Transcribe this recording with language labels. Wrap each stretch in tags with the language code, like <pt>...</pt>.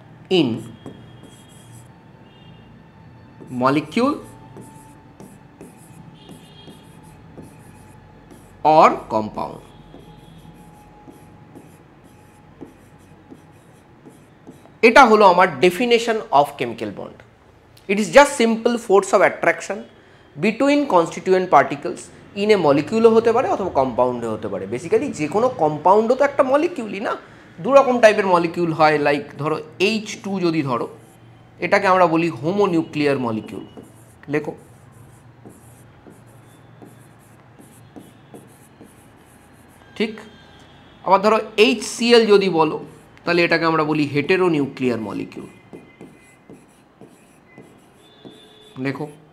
<en>in molecule or compound।</en> <bn>এটা হলো আমার</bn> <en>Definition of chemical bond. It is just simple force of attraction between constituent particles in a molecule</en> <bn>হতে পারে অথবা কম্পাউন্ডে হতে পারে। বেসিক্যালি যে কোনো কম্পাউন্ডও তো একটা মলিকিউলই না, দু রকম টাইপের মলিকিউল হয়। লাইক ধরো H2 যদি ধরো, এটাকে আমরা বলি হোমোনিউক্লিয়ার মলিকিউল, লেখো। ঠিক? আবার ধরো HCl যদি বলো, তাহলে এটাকে আমরা বলি হেটেরোনিউক্লিয়ার মলিকিউল, লেখো।</bn>